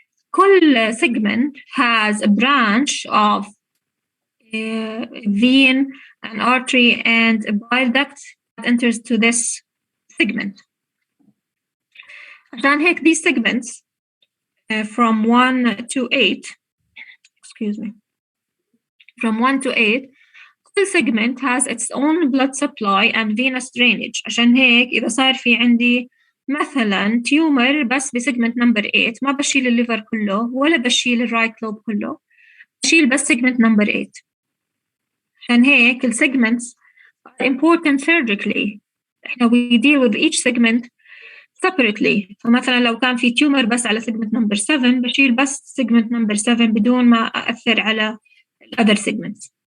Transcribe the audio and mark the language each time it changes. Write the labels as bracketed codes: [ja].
[ar] كل [en] segment has a branch of vein, an artery, and a bile duct that enters to this segment. [ar] عشان هيك [en] these segments from 1 to 8, from 1 to 8, [ar] كل [en] segment has its own blood supply and venous drainage. [ar] عشان هيك إذا صار في عندي مثلا تيومر بس بسيجمنت نمبر 8 ما بشيل الليفر كله ولا بشيل الرايت لوب كله، بشيل بس سيجمنت نمبر 8. عشان هيك السيجمنتس [en] are important surgically. [ar] احنا [en] we deal with each segment separately. [ar] فمثلا لو كان في تيومر بس على segment number 7 بشيل بس segment number 7 بدون ما أأثر على [en] other segments.